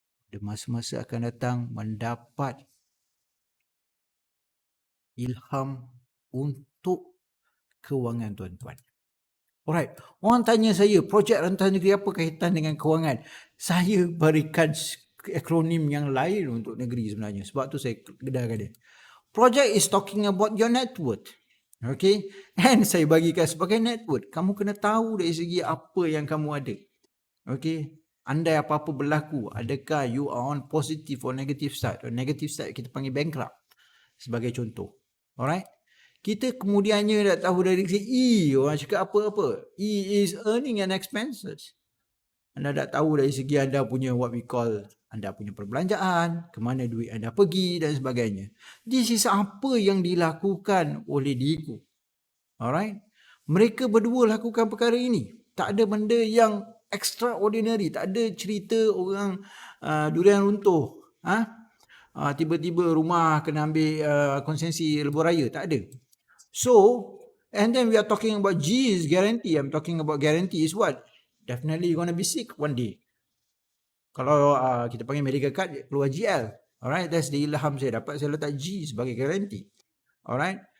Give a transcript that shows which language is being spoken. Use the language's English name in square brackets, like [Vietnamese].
[Malay] Di masa-masa akan datang mendapat ilham untuk kewangan tuan-tuan. Alright, orang tanya saya, projek rentas negeri apa kaitan dengan kewangan? Saya berikan akronim yang lain untuk negeri sebenarnya. Sebab tu saya gedahkan dia. [English] Project is talking about your net worth. [Malay] Okay, and saya bagikan sebagai net worth. Kamu kena tahu dari segi apa yang kamu ada. Okay, andai apa-apa berlaku, adakah [English] you are on positive or negative side? [Malay] Or negative side kita panggil bankrupt sebagai contoh. Alright. Kita kemudiannya dah tahu dari segi E, orang cakap apa-apa. [English] E is earning and expenses. [Malay] Anda dah tahu dari segi anda punya what we call, anda punya perbelanjaan, ke mana duit anda pergi dan sebagainya. [English] This is [Malay] apa yang dilakukan oleh diriku. Alright. Mereka berdua lakukan perkara ini. Tak ada benda yang extraordinary. Tak ada cerita orang durian runtuh. Tiba-tiba rumah kena ambil konsesi lebuh raya. Tak ada. [English] So, and then we are talking about G is guarantee. I'm talking about guarantee is what? Definitely you're going to be sick one day. [Malay] Kalau kita panggil medical card, keluar GL. [English] Alright, that's the [Malay] ilham saya dapat. Saya letak G sebagai guarantee. Alright.